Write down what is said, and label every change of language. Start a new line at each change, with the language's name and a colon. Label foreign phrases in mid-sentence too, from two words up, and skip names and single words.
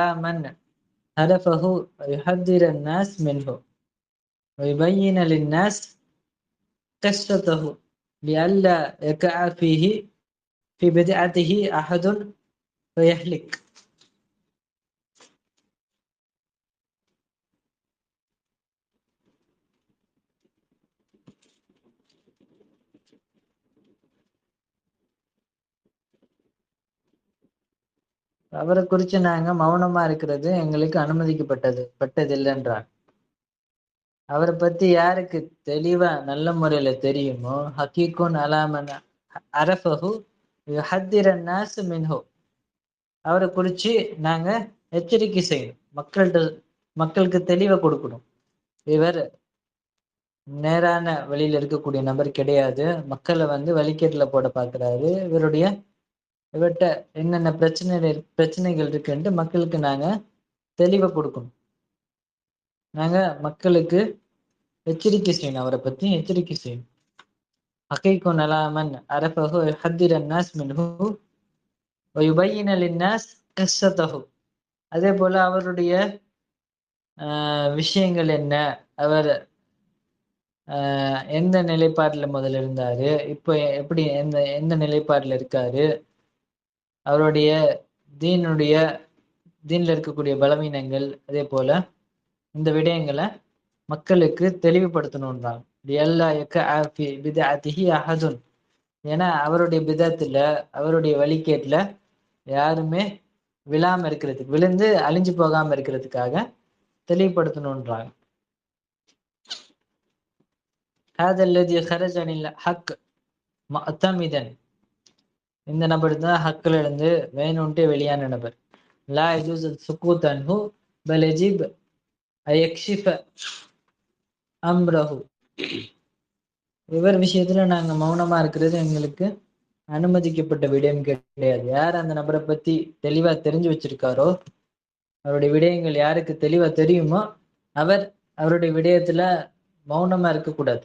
Arabic: من عرفه يحذر الناس منه ويبين للناس قصته لئلا يقع فيه في بدعته أحد فيهلك.
Tamil: அவரை குறித்து நாங்க மௌனமா இருக்கிறது எங்களுக்கு பட்டதில்லைன்றார். அவரை பத்தி யாருக்கு தெளிவா நல்ல முறையில தெரியுமோ,
Arabic: حقيق على من عرفه يحذر الناس منه,
Tamil: அவரை குறிச்சு நாங்க எச்சரிக்கை செய்யணும், மக்களுக்கு தெளிவை கொடுக்கணும். இவர் நேரான வழியில இருக்கக்கூடிய நபர் கிடையாது, மக்களை வழிகேட்டுல போட பார்க்கிறாரு, இவர்கிட்ட என்னென்ன பிரச்சனைகள் இருக்குன்ட்டு மக்களுக்கு நாங்க தெளிவை கொடுக்கணும். நாங்க மக்களுக்கு எச்சரிக்கை செய்யணும், அவரை பத்தி எச்சரிக்கை செய்யணும்.
Arabic: حقيق على من عرفه يحذر الناس منه ويبين للناس قصته.
Tamil: அதே போல அவருடைய விஷயங்கள் என்ன, அவர் எந்த நிலைப்பாட்டுல முதல்ல இருந்தாரு, இப்போ எப்படி எந்த நிலைப்பாட்டுல இருக்காரு, அவருடைய தீன்ல இருக்கக்கூடிய பலவீனங்கள், அதே போல இந்த விடயங்களை மக்களுக்கு தெளிவுபடுத்தணும்ன்றாங்க. ஏன்னா அவருடைய பிதத்துல, அவருடைய வழிகேட்டுல யாருமே விழாம இருக்கிறதுக்கு, விழுந்து அழிஞ்சு போகாம இருக்கிறதுக்காக தெளிவுபடுத்தணும்ன்றாங்க.
Arabic: هذا الذي خرج عن الحق معتمدا,
Tamil: இந்த நபர் தான் ஹக்குல இருந்து வேணும்ட்டே வெளியான நபர்.
Arabic: லா يجوز السكوت عنه بل يجب أن يكشف أمره.
Tamil: இவர் விஷயத்துல நாங்க மௌனமா இருக்கிறது எங்களுக்கு அனுமதிக்கப்பட்ட விடயம் கிடையாது. யார் அந்த நபரை பத்தி தெளிவா தெரிஞ்சு வச்சிருக்காரோ, அவருடைய விடயங்கள் யாருக்கு தெளிவா தெரியுமோ, அவருடைய விடயத்துல மௌனமா இருக்கக்கூடாது.